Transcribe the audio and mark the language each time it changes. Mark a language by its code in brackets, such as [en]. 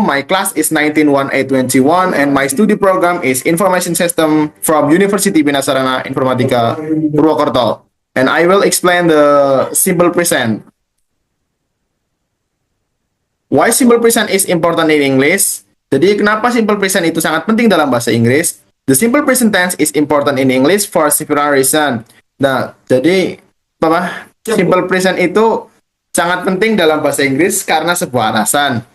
[en] My class is 191821 and my study program is Information System from University Binasarana Informatika Purwokerto. And I will explain the simple present. Why simple present is important in English? [id] Jadi kenapa simple present itu sangat penting dalam bahasa Inggris? [en] The simple present tense is important in English for several reasons. [id] Nah, jadi apa? Simple present itu sangat penting dalam bahasa Inggris karena sebuah alasan.